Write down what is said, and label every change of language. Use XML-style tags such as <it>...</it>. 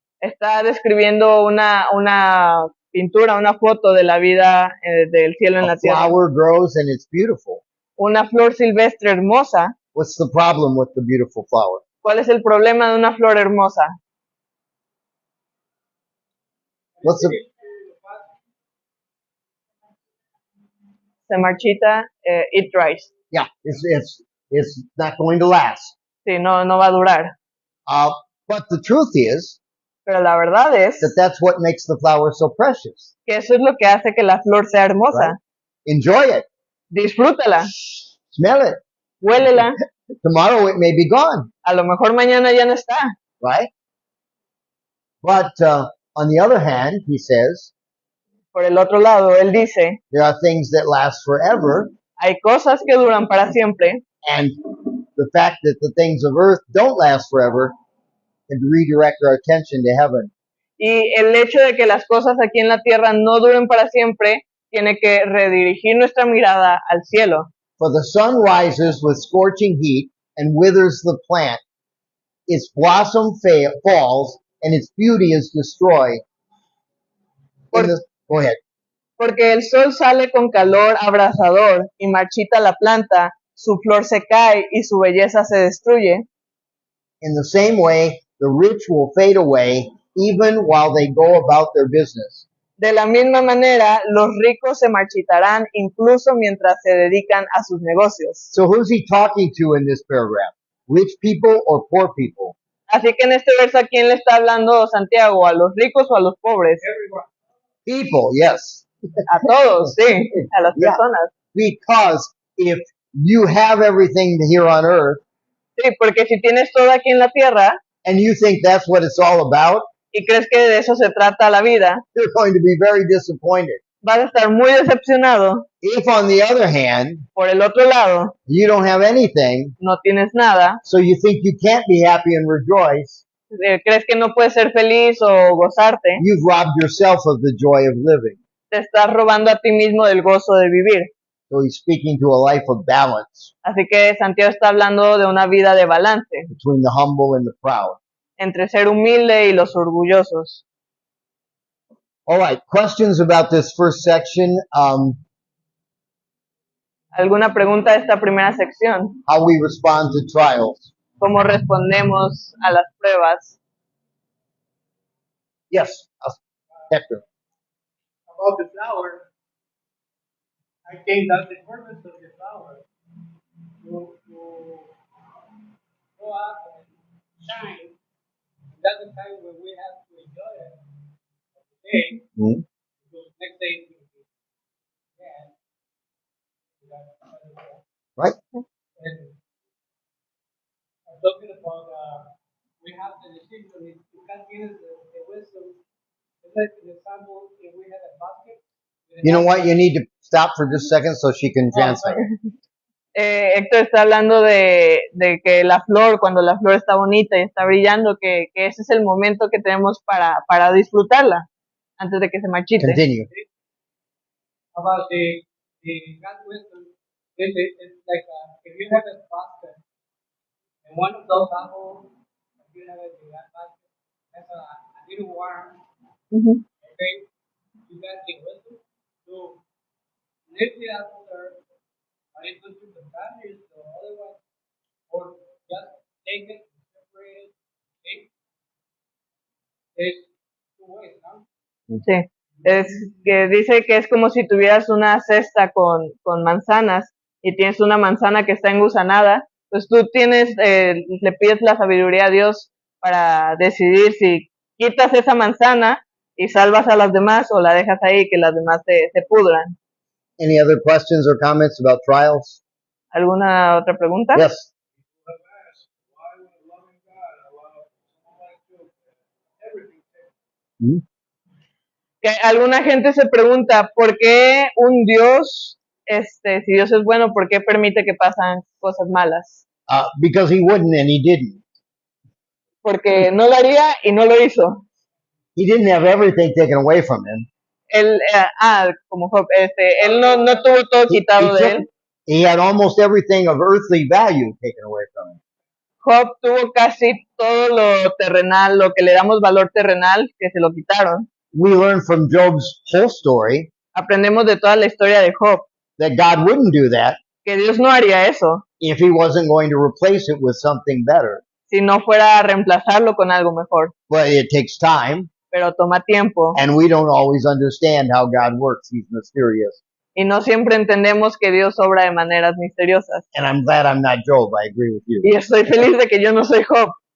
<es>está describiendo una pintura, una foto de la vida del cielo en A la tierra.</es> <en>flower grows and it's beautiful.</en> <es>Una flor silvestre hermosa.</es> <en>What's the problem with the beautiful flower?</en> <es>¿Cuál es el problema de una flor hermosa?</es> <en>What's the</en> <es>Se marchita,</es> <en>it dries. yeah? It's not going to last.</en> <es>Sí, no va a durar.</es> <en>But the truth is</en> <es>Pero la verdad es</es> <en>that that's what makes the flower so precious.</en> <es>que eso es lo que hace que la flor sea hermosa.</es> <en>Enjoy it,</en> <es>Disfrútala,</es> <en>smell it.</en> <es>huélela.</es> <en>Tomorrow it may be gone,</en> <es>A lo mejor mañana ya no está.</es> <en>right? But on the other hand, he says</en> <es>Por el otro lado, él dice,</es> <en>there are things that last forever,</en> <es>hay cosas que duran para siempre</es> <en>and the fact that the things of earth don't last forever can redirect our attention to heaven.</en> <es>y el hecho de que las cosas aquí en la tierra no duren para siempre tiene que redirigir nuestra mirada al cielo.</es> <en>For the sun rises with scorching heat and withers the plant. Its blossom falls and its beauty is destroyed. Go ahead.</en> <es>Porque el sol sale con calor abrasador y marchita la planta, su flor se cae y su belleza se destruye.</es> <en>In the same way, the rich will fade away even while they go about their business.</en> <es>De la misma manera, los ricos se marchitarán incluso mientras se dedican a sus negocios.</es> <en>So who's he talking to in this paragraph? Rich people or poor people?</en> <es>Así que en este verso, ¿a quién le está hablando Santiago? ¿A los ricos o a los pobres?</es> <en>People, yes.</en> <es>A todos, sí, a las</es> <en>Yeah.</en> <es>personas.</es> <en>Because if you have everything here on earth</en> <es>Sí, porque si tienes todo aquí en la tierra</es> <en>and you think that's what it's all about,</en> <es>y crees que de eso se trata la vida,</es> <en>you're going to be very disappointed.</en> <es>vas a estar muy decepcionado.</es> <en>If on the other hand,</en> <es>Por el otro lado,</es> <en>you don't have anything,</en> <es>no tienes nada,</es> <en>so you think you can't be happy and rejoice,</en> <es>crees que no puedes ser feliz o gozarte,</es> <en>you've robbed yourself of the joy of living.</en> <es>te estás robando a ti mismo del gozo de vivir.</es> <en>So he's speaking to a life of balance</en> <es>Así que Santiago está hablando de una vida de balance</es> <en>between the humble and the proud.</en> <es>entre ser humilde y los orgullosos.</es> <en>All right, questions about this first section,</en> <es>¿Alguna pregunta de esta primera sección?</es> <en>how we respond to trials.</en> <es>¿Cómo respondemos a las pruebas?</es> <en>Yes, Hector. About the flower, I think that's the purpose of the flower. To go up and shine. That's the time when we have to enjoy it. Today, Mhm. because next day it will be bad. Right? And I'm talking about we have the decision. If you can't give us the wisdom, it's like an example, if we had a basket. You know what? You need to stop for just a second so she can translate.</en> <es>Héctor está hablando de que la flor, cuando la flor está bonita y está brillando, que ese es el momento que tenemos para disfrutarla antes de que se marchite.</es> <en>Continue. About the God's wisdom, it's like if you have a basket and one of those apples, if you have it in that basket, has a little worm Ujú. Okay? You got the wisdom to live the out there, but it was the values or otherwise, or just take it, separate it, okay? There's two ways, no?</en> <es>Sí, es que dice que es como si tuvieras una cesta con manzanas y tienes una manzana que está engusanada, pues tú tienes, le pides la sabiduría a Dios para decidir si quitas esa manzana y salvas a las demás o la dejas ahí que las demás se pudran.</es> <en>Any other questions or comments about trials?</en> <es>¿Alguna otra pregunta?</es> <en>Yes. I've asked, why would a loving God allow someone like Job to have everything taken?</en> <es>Que alguna gente se pregunta, ¿por qué un Dios, si Dios es bueno, por qué permite que pasan cosas malas?</es> <en>Because he wouldn't and he didn't.</en> <es>Porque no lo haría y no lo hizo.</es> <en>He didn't have everything taken away from him.</en> <es>Él, como Job, él no tuvo todo</es> <en>He,</en> <es>quitado</es> <en>he</en> <es>de</es> <en>took,</en> <es>él.</es> <en>he had almost everything of earthly value taken away from him.</en> <es>Job tuvo casi todo lo terrenal, lo que le damos valor terrenal, que se lo quitaron.</es> <en>We learn from Job's whole story</en> <es>Aprendemos de toda la historia de Job,</es> <en>that God wouldn't do that</en> <es>que Dios no haría eso</es> <en>if he wasn't going to replace it with something better.</en> <es>si no fuera a reemplazarlo con algo mejor.</es> <en>But it takes time,</en> <es>Pero toma tiempo</es> <en>and we don't always understand how God works. He's mysterious.</en> <es>y no siempre entendemos que Dios obra de maneras misteriosas.</es> <en>And I'm glad I'm not Job. I agree with you.</en> <es>Y estoy feliz de que yo no soy Job.</es>